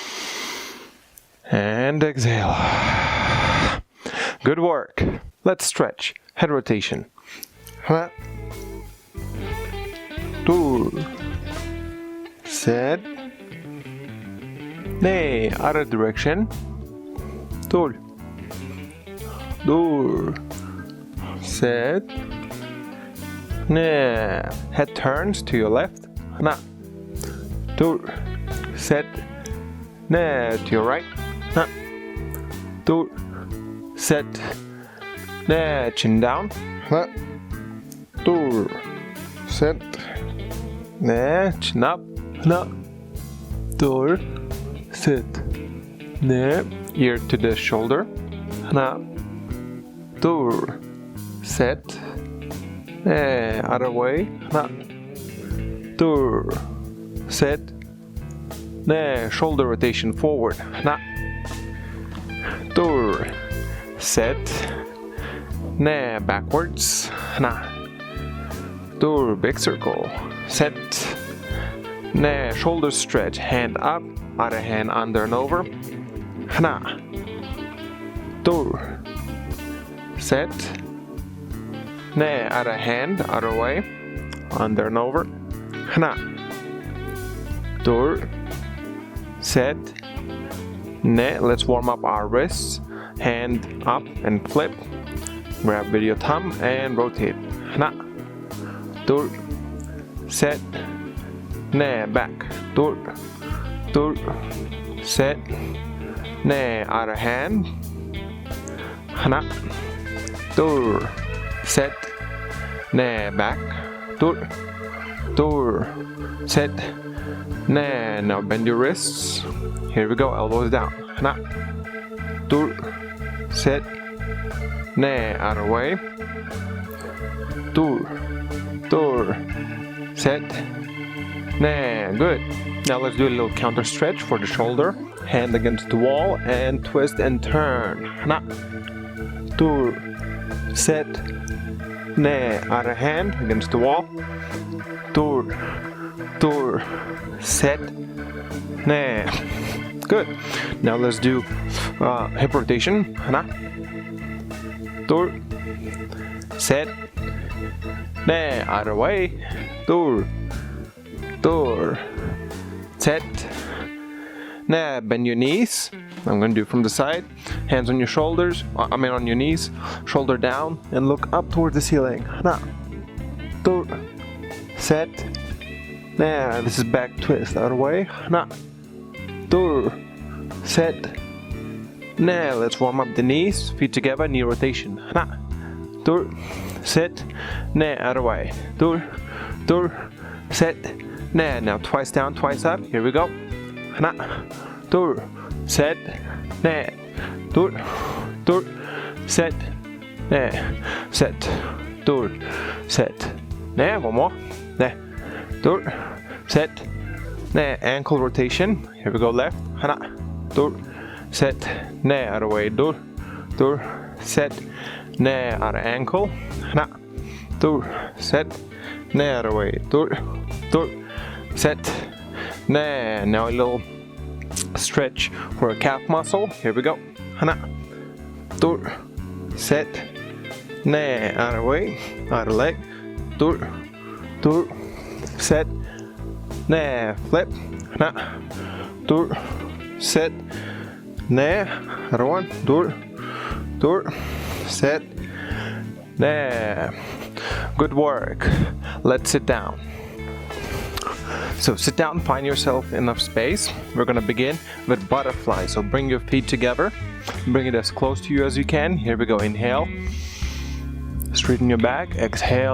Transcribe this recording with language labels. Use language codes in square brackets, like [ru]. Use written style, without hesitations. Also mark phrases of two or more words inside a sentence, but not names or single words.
[en] And exhale. Good work. Let's stretch. Head rotation. Dur. [ko] 셋. 넷. [en] Other direction. [ko] 둘. 둘. 셋. 넷. [en] Head turns to your left. [ko] 하나. 둘. 셋. 넷. [en] To your right. [ko] 하나. 둘. 셋. 넷. [en] Chin down. [ko] 하나. 둘. 셋. 넷. [en] Chin up. [ko] 하나. 둘. 셋. 넷. [en] Ear to the shoulder. [ko] 하나. 둘. 셋. 넷. [en] Other way. [ko] 하나. 둘. 셋. 넷. [en] Shoulder rotation forward. [ko] 하나. 둘. 셋. 넷. Backwards. 하나. 둘. [en] Big circle. Set. Ne. Shoulder stretch. Hand up. Other hand under and over. [ko] 하나. 둘. 셋. 넷. [en] Other hand. Other way. Under and over. [ko] 하나. 둘. 셋. 넷. [en] Let's warm up our wrists. Hand up and flip. Grab with your thumb and rotate. [ko] 하나. 둘. 셋. 넷. Back. 둘. 둘. 셋. 넷. [en] Other hand. [ko] 하나. 둘. 셋. 넷. Back. 둘. 둘. 셋. 넷. [en] Now bend your wrists. Here we go. Elbows down. [ko] 하나. 둘. 셋. 넷. [en] Other way. [ko] 둘. 둘. 셋. 넷. [en] Good. Now let's do a little counter stretch for the shoulder. Hand against the wall and twist and turn. [ko] 하나. 둘. 셋. 넷. [en] Other hand against the wall. [ko] 둘. 둘. 셋. 넷. [en] Good. Now let's do hip rotation. [ko] 하나. 둘. 셋. 넷. [en] Other way. [ko] 둘. 둘. 셋. 넷. [en] Bend your knees. I'm going to do from the side. Hands on your shoulders. On your knees. Shoulder down and look up towards the ceiling. [ko] 하나. 둘. 셋. 넷. [en] This is back twist. Other way. [ko] 하나. 둘. 셋. 넷. [en] Let's warm up the knees. Feet together. Knee rotation. [ko] 하나. 둘. 셋. 넷. [en] Other way. [ko] 둘. 둘. 셋. 넷. [en] Now twice down, twice up. Here we go. [ko] 하나. 둘. 셋. 넷. 둘. 둘. 셋. 넷. 셋. 둘. 셋. 넷. [en] One more. [ko] 넷. 둘. 셋. 넷. [en] Ankle rotation. Here we go. Left. [ko] 하나. 둘. 셋. 넷. [en] Other way. [ko] 둘. 둘. 셋. 넷. [en] Other ankle. [ko] 하나. 둘. 셋. 넷. [en] Other way. [ko] 둘. 둘. 셋. 넷. [en] Now a little stretch for a calf muscle. Here we go. [ko] 하나. 둘. 셋. 넷. [en] Other way. Other leg. [ko] 둘. 둘. 셋. 넷. Flip. 하나. 둘. 셋. 넷. [en] Other one. [ko] 둘. 둘. 셋. 넷. [en] Good work. Let's sit down. So sit down, find yourself enough space. We're gonna begin with butterfly. So bring your feet together. Bring it as close to you as you can. Here we go. Inhale. Straighten your back. Exhale.